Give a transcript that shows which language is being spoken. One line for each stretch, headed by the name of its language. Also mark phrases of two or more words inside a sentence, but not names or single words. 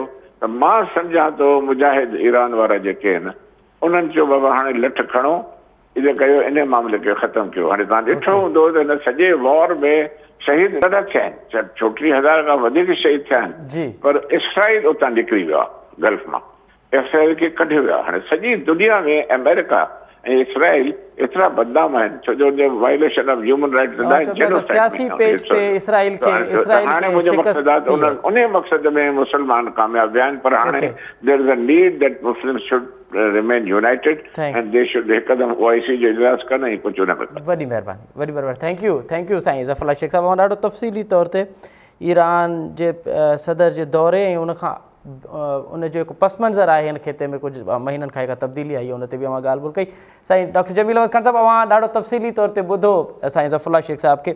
Sindhi: त मां सम्झां थो मुजाहिद ईरान वारा जेके आहिनि, उन्हनि चयो बाबा हाणे लठ खणो, इहो कयो, इन मामले खे ख़तमु कयो। हाणे तव्हां ॾिठो हूंदो त हिन सॼे वॉर में शहीद ॾाढा थिया आहिनि, 34,000 खां वधीक शहीद थिया आहिनि। पर इसराइल उतां निकिरी वियो आहे, गल्फ मां इसराइल खे कढियो वियो आहे। हाणे सॼी दुनिया में अमेरिका ऐं इसराइल एतिरा बदनाम आहिनि, छो जो
English: violation of human rights.
Sindhi: हाणे मुंहिंजो मक़सदु आहे त उन मक़सद में मुस्लमान कामयाब विया आहिनि। पर हाणे
English: there is a need that Muslims should remain united and they should
Sindhi: हिकदमि OIC जो इजलास कनि ऐं कुझु न कनि। वॾी महिरबानी,
English: thank you
Sindhi: साईं ज़फ़र शेख साहब। ॾाढो तफ़सीली तौर ते ईरान जे सदर जे दौरे ऐं उनखां उन जो हिकु पस मंज़र आहे हिन खिते में कुझु महीननि खां का तब्दीली आई आहे, उन ते बि अवां ॻाल्हि ॿोल कई। साईं डॉक्टर जमील अहमद ख़ान साहिबु, अवां ॾाढो तफ़सीली तौर ते ॿुधो साईं ज़फ़रुल्लाह शेख साहिब खे।